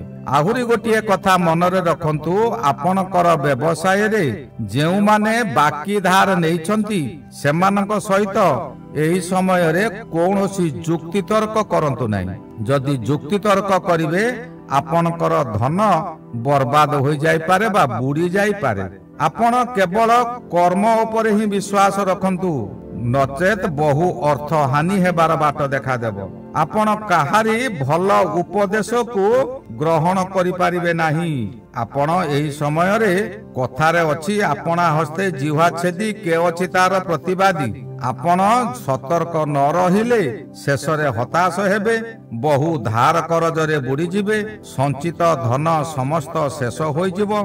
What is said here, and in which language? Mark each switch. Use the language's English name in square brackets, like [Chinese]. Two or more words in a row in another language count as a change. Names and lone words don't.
[Odia] ଆହୁରି ଗୋଟିଏ କଥା ମନ ରେ ରଖନ୍ତୁ, ଆପଣଙ୍କର ବ୍ୟବସାୟ ରେ ଯେଉଁ ମାନେ ବାକି ଧାର ନେଇଛନ୍ତି ସେମାନଙ୍କ ସହିତ ଏହି ସମୟ ରେ କୌଣସି ଯୁକ୍ତି ତର୍କ କରନ୍ତୁ ନାହିଁ। ଯଦି ଯୁକ୍ତି ତର୍କ କରିବେ ଆପଣଙ୍କର ଧନ ବରବାଦ ହୋଇ ଯାଇ ପାରେ ବା ବୁଡ଼ି ଯାଇ ପାରେ। ଆପଣ କେବଳ କର୍ମ ଉପରେ ହିଁ ବିଶ୍ୱାସ ରଖନ୍ତୁ, ନଚେତ ବହୁ ଅର୍ଥ ହାନି ହେବାର ବାଟ ଦେଖା ଦେବ। ଆପଣ କାହାରି ଭଲ ଉପଦେଶ କୁ ଗ୍ରହଣ କରି ପାରିବେ ନାହିଁ। ଆପଣ ଏହି ସମୟ ରେ କଥାରେ ଅଛି, ଆପଣା ହସ୍ତେ ଜିହ୍ୱା ଛେଦି କେ ଅଛି ତାର ପ୍ରତିବାଦୀ। ଆପଣ ସତର୍କ ନ ରହିଲେ ଶେଷ ରେ ହତାଶ ହେବେ। ବହୁ ଧାର କରଜ ରେ ବୁଡ଼ି ଯିବେ। ସଞ୍ଚିତ ଧନ ସମସ୍ତ ଶେଷ ହୋଇ ଯିବ।